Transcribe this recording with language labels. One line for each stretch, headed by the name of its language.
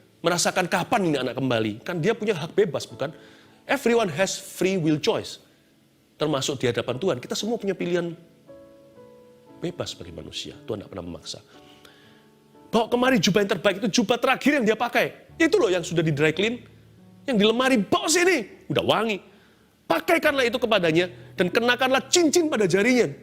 Indonesian: Merasakan kapan ini anak kembali. Kan dia punya hak bebas, bukan?
English: Everyone has free will choice.
Indonesian: Termasuk di hadapan Tuhan. Kita semua punya pilihan bebas bagi manusia. Tuhan tidak pernah memaksa. Bawa kemari jubah yang terbaik, itu jubah terakhir yang dia pakai. Itu loh yang sudah di dry clean. Yang di lemari, bawa sini. Udah wangi. Pakaikanlah itu kepadanya dan kenakanlah cincin pada jarinya.